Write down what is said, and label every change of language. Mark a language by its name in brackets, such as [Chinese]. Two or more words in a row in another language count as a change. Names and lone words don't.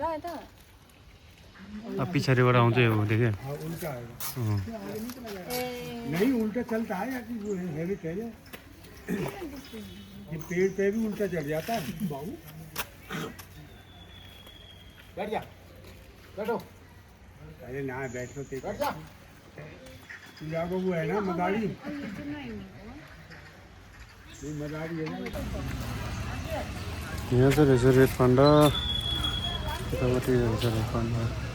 [Nepali] अब पछाडिबाट आउँछ यो देखे [Hindi] उल्टा आएगा नहीं उल्टा चलता है या कि वो हैवी कह रहे ये पेड़ पे भी उल्टा चढ़ जाता है बाबू बैठ जा बैठो अरे ना बैठो बैठ जा जाको वो है ना मदारी मदारी है ना [Nepali] यहाँ चाहिँ रहेछ [English] red panda [Nepali] यतापट्टि रहेछ [English] red panda